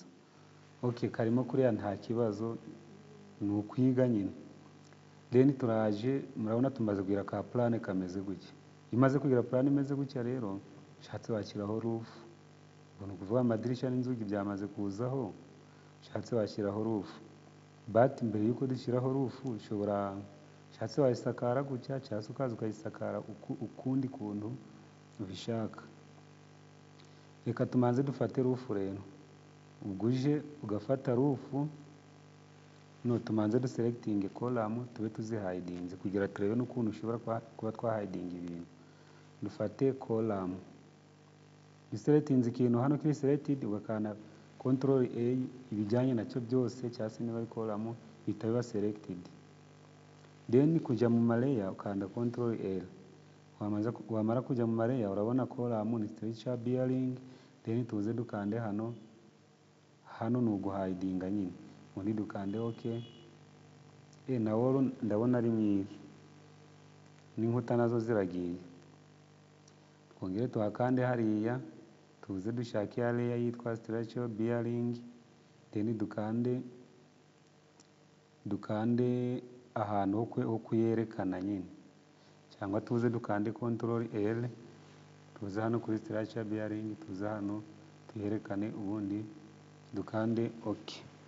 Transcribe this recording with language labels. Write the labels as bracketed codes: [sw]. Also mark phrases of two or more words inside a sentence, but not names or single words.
[rw] OK, karimo kuriya nta kibazo, ni ukwiga nyine. Then turaje murabona tumaze kugira ka plan kameze gutya. Iyo umaze kugira plan imeze gutya rero ushatse washyiraho roof, ubona ukuvuga amadirishya n'inzugi byamaze kuzaho, ushatse washyiraho roof. But mbere yuko dushyiraho roof ushatse wayisakara gutya cyangwa se ukaza ukayisakara ukundi kuntu ubishaka. Reka tumanze dufate roof rero. Ubwo uje ugafata roof, tumanze duselecting column tube tuzihidinze kugira turebe n'ukuntu ushobora kuba twahidinga ibintu. Dufate column, duselectinze ikintu hano kiri selected ugakanda [en] control A, [rw] ibijyanye nacyo byose cyangwa se niba ari column bihita biba selected. Then kujya mu layer ukanda [en] control L. [rw] Wamara kujya mu layer urabona column ni [en] structure bearing, [rw] then tuze dukande hano ni uguhidinga nyine, ubundi dukande OK. Na wall ndabona ari mwiza n'inkuta nazo ziragiye, twongere tuhakande hariya tuze dushake ya layer yitwa [en] structure bearing, [rw] then dukande ahantu ho kuyerekana nyine, cyangwa tuze dukande [en] control L, [rw] tuze hano kuri [en] structure bearing, [rw] tuze hano tuyerekane ubundi dukande OK.